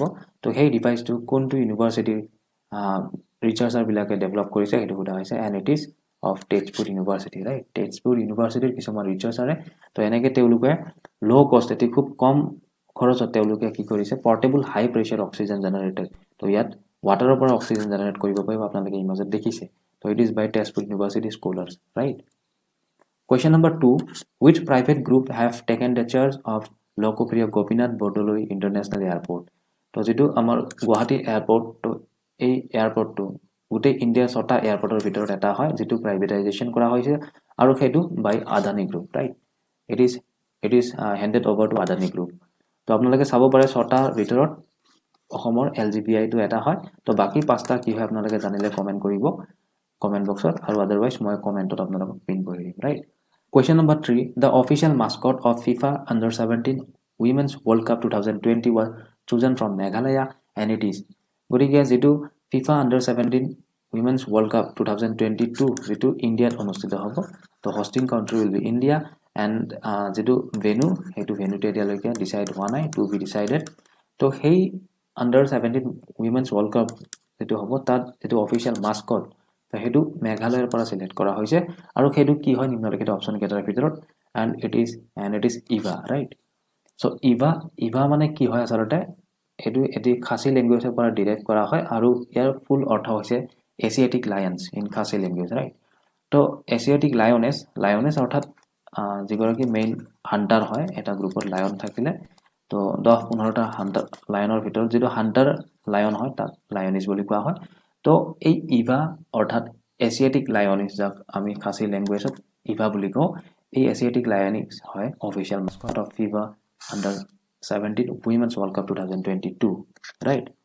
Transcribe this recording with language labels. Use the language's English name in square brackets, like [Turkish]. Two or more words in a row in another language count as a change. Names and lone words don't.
[Assamese] তো সেই ডিভাইচটো কোনটো ইউনিভাৰ্চিটিৰ ৰিচাৰ্চাৰবিলাকে ডেভেলপ কৰিছে সেইটো সোধা হৈছে, [English] and it is of Tezpur University, [Assamese] ৰাইট। তেজপুৰ ইউনিভাৰ্চিটিৰ কিছুমান ৰিচাৰ্চাৰে তো এনেকৈ তেওঁলোকে [English] low cost [Assamese] এটি খুব কম খৰচত তেওঁলোকে কি কৰিছে [English] portable high pressure oxygen generator. [Assamese] তো ইয়াত ৱাটাৰৰ পৰা [English] oxygen generate [Assamese] কৰিব পাৰিব, আপোনালোকে ইমেজত দেখিছে। [English] তো it is by Tezpur University scholars, right। Question number 2, which private group have taken the charge of লোকপ্ৰিয় গোপীনাথ বৰদলৈ ইণ্টাৰনেশ্যনেল এয়াৰপৰ্ট। [Assamese] তো যিটো আমাৰ গুৱাহাটী এয়াৰপৰ্ট তো এই এয়াৰপৰ্টটো গোটেই ইণ্ডিয়াৰ 6টা এয়াৰপৰ্টৰ ভিতৰত এটা হয় যিটো প্ৰাইভেটাইজেশ্যন কৰা হৈছে আৰু সেইটো [English] by Adani Group, right. it is it is handed over to Adani Group. [Assamese] তো আপোনালোকে চাব পাৰে ছটা ভিতৰত অসমৰ LGPI টো এটা হয় তো বাকি পাঁচটা কি হয় আপোনালোকে জানিলে কমেন্ট কৰিব [English] comment boxত [Assamese] আৰু আদাৰৱাইজ মই কমেন্টত আপোনালোকক পিন কৰি দিম ৰাইট [English] Question number 3 The official mascot of FIFA Under-17 Women's World Cup 2020 was chosen from Meghalaya and it is [Assamese] গতিকে যেটো FIFA Under-17 Women's World Cup 2022 যেটো ইন্ডিয়াত অনুষ্ঠিত হ'ব তো [English] hosting country will be India and [Assamese] যেটো venue হেতু venue তে এতিয়ালৈকে ডিসাইড হোৱা নাই [English] to be decided [Assamese] তো হেই Under-17 Women's World Cup যেটো হ'ব তাত যেটো [English] official mascot [Assamese] তো হেতু মেঘালয়ৰ পৰা সিলেক্ট কৰা হৈছে আৰু হেতু কি হয় নিম্নলিখিত অপচন কেইটাৰ ভিতৰত [English] and it is [Assamese] ইভা [English] right so [Assamese] ইভা মানে কি হয় আচলতে এটো এটি [English] Khasi languageৰ [Assamese] পৰা ডিৰাইভ কৰা হয় আৰু ইয়াৰ ফুল অৰ্থ হৈছে [English] Asiatic lions in Khasi language right [Assamese] তো [English] Asiatic lioness [Assamese] অৰ্থাৎ যিগৰাকী [English] main hunter [Assamese] হয় এটা গ্ৰুপত লায়ন থাকিলে তো 10-15টা [English] hunter lionৰ [Assamese] ভিতৰত যেটো [English] hunter lion [Assamese] হয় তাক লায়নিছ বুলি কোৱা হয় তো এই ইভা অৰ্থাৎ [English] Asiatic lioness [Assamese] যাক আমি [English] Khasi languageত [Assamese] ইভা বুলি কওঁ এই [English] Asiatic lioness [Assamese] হয় [English] official mascot of [Assamese] FIFA Under-17 Women's World Cup 2022 right